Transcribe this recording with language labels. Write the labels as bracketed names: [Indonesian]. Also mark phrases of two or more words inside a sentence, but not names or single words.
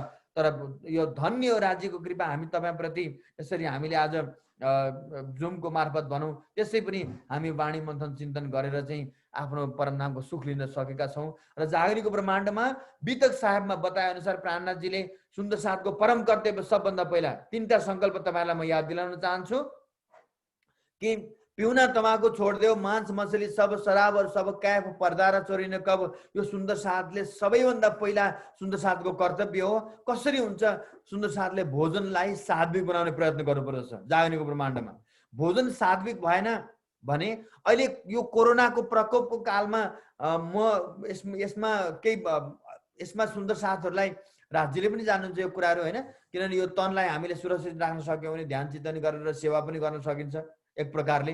[Nepali] तर यो धन्य राज्यको कृपा हामी तपाईप्रति यसरी हामीले आज जुमको मार्फत भनौं, त्यसै पनि हामी वाणी मन्थन चिन्तन गरेर चाहिँ आफ्नो परमधामको सुख लिन सकेका छौं। र जागरीको ब्रह्माण्डमा वितक साहेबमा बताए अनुसार प्राणनाथजीले सुन्दर साथको परम कर्तव्य सबभन्दा पहिला 3टा संकल्प तपाईलाई म याद दिलाउन चाहन्छु कि पिउना तमाकु छोड्देऊ, [Hindi] मांस मछली सब, शराब और सब, कैफ पर्दा र चोरी न कब। [Nepali] यो सुन्दर साथले सबैभन्दा पहिला सुन्दर साथको कर्तव्य हो। कसरी हुन्छ? सुन्दर साथले भोजनलाई सात्विक बनाउने प्रयत्न गर्नुपर्दछ। जागनीको ब्रह्माण्डमा भोजन सात्विक भएन भने अहिले यो कोरोनाको प्रकोपको कालमा म यसमा सुन्दर साथहरूलाई राज्यले पनि जान्नुहुन्छ यो कुराहरू हैन, किनभने यो तनलाई हामीले सुरक्षित राख्न सक्यौं भने ध्यान चिन्तन गरेर सेवा पनि गर्न सकिन्छ एक प्रकारले।